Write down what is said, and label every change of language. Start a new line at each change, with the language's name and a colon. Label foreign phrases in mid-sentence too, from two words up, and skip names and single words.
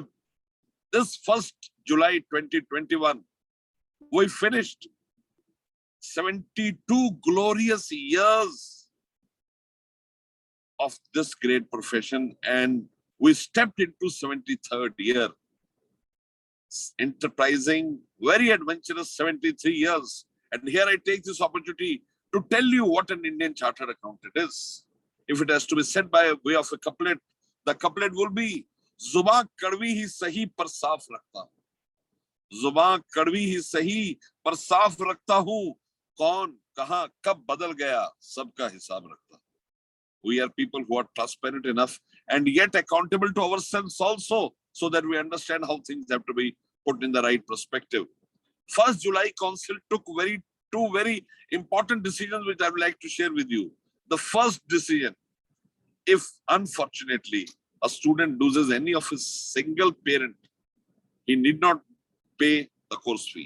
English: This 1st July 2021, we finished 72 glorious years of this great profession, and We stepped into 73rd year, enterprising, very adventurous 73 years. And here I take this opportunity to tell you what an Indian chartered accountant is. If it has to be said by way of a couplet, the couplet will be,
Hindi: ज़ुबान कड़वी ही सही पर साफ़ रखता हूँ. ज़ुबान कड़वी ही सही पर साफ़ रखता हूँ. कौन, कहाँ, कब बदल गया, सबका हिसाब रखता हूँ.
English: We are people who are transparent enough and yet accountable to ourselves also, so that we understand how things have to be put in the right perspective. 1st July Council took two very important decisions which I would like to share with you. The first decision, if unfortunately a student loses any of his single parent, he need not pay the course fee.